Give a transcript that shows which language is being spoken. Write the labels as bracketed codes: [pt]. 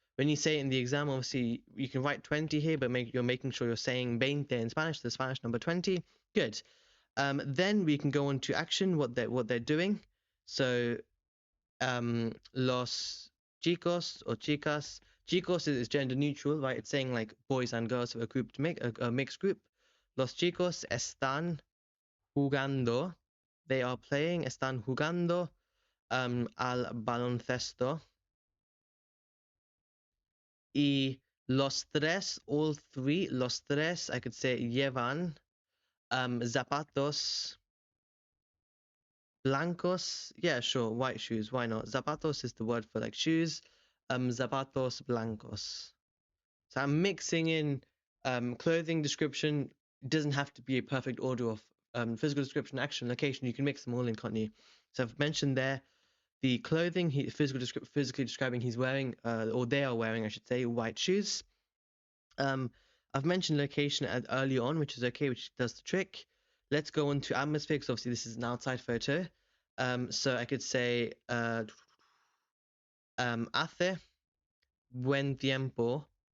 [en] When you say it in the exam, obviously you can write 20 here, but you're making sure you're saying 20 in Spanish, the Spanish number 20. Good. Then we can go on to action, what they're doing. So [es] los chicos [en] or [es] chicas. [en] Chicos is gender neutral, right? It's saying like boys and girls, a group to make a mixed group. [es] Los chicos están jugando. [en] They are playing. [es] Están jugando al baloncesto. Y los tres, [en] all three, [es] los tres, [en] I could say [es] llevan zapatos blancos. [en] Yeah, sure, white shoes. Why not? Zapatos is the word for like shoes. [es] Zapatos blancos. [en] So I'm mixing in clothing description. It doesn't have to be a perfect order of physical description, action, location. You can mix them all in, can't you? So I've mentioned there the clothing, physically describing he's wearing, or they are wearing, I should say, white shoes. I've mentioned location early on, which is okay, which does the trick. Let's go on to atmosphere, because obviously this is an outside photo. So I could say, [es] hace buen tiempo.